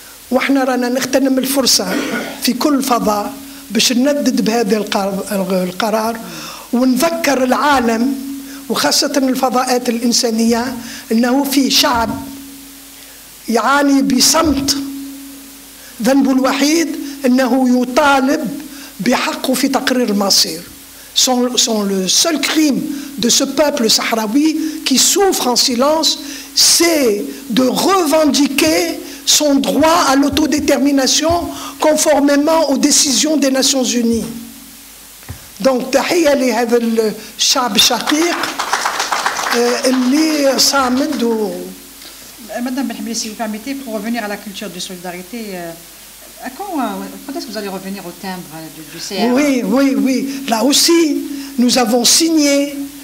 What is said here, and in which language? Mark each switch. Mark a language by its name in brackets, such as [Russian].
[Arabic] واحنا رانا نغتنم الفرصة في كل فضاء باش نندد بهذا القرار ونذكر العالم وخاصة الفضاءات الإنسانية أنه في شعب يعاني بصمت، ذنبه الوحيد أنه يطالب بحقه في تقرير المصير. [French] Son le seul crime de ce peuple sahraoui qui souffre en silence, c'est de revendiquer son droit à l'autodétermination conformément aux décisions des Nations Unies. [Arabic] Donc, تحية لهذا الشعب الشقيق اللي صامد. [French] Madame Benhbélis, si vous permettez, pour revenir à la culture de solidarité, quand est-ce que vous allez revenir au timbre du CR? Oui. Là aussi, nous avons signé.